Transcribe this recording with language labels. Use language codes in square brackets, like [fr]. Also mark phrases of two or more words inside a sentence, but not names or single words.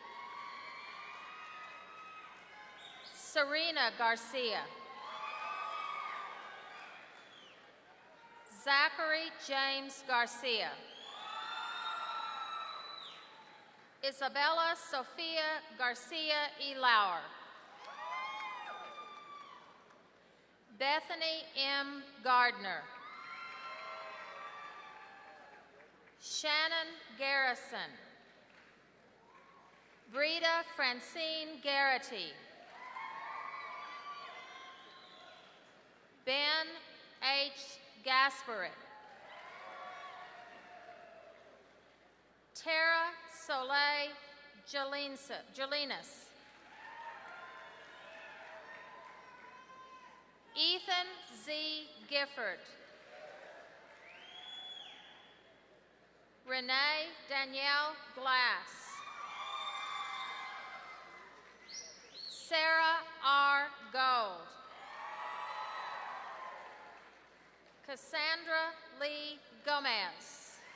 [en] Serena Garcia. Zachary James Garcia. Isabella Sofia Garcia E. Lauer. Bethany M. Gardner. Shannon Garrison. Brita Francine Garrity. Ben H. Gasparit. Tara Soleil Jelinas. Ethan Z. Gifford. Renee Danielle Glass. Sarah R. Gold. Cassandra Lee Gomez.